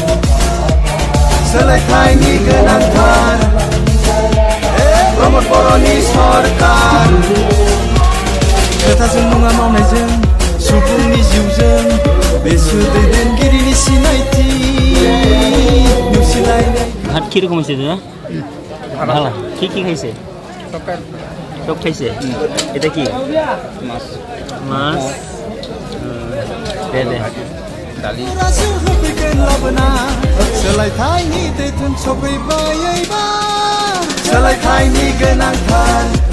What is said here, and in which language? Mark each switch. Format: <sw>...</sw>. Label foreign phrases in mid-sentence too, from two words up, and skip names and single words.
<brx>सोलायथायनि गोनांथार प्रमोद बर'नि सरकार खोथाजों नङा मावनायजों सुबुंनि जिउजों बेसो दैदेनगिरिनि सिनायथि नेवसिलायनाय</brx> <bn>ভাত কি রকম হয়েছে দাদা ভালো কি কি খাইছে সব খাইছে এটা কি মাছ মাছ দে দে দালি</bn> <brx>सोलायथायनि दैथुन सफैबायबा सोलायथायनि गोनांथार</brx>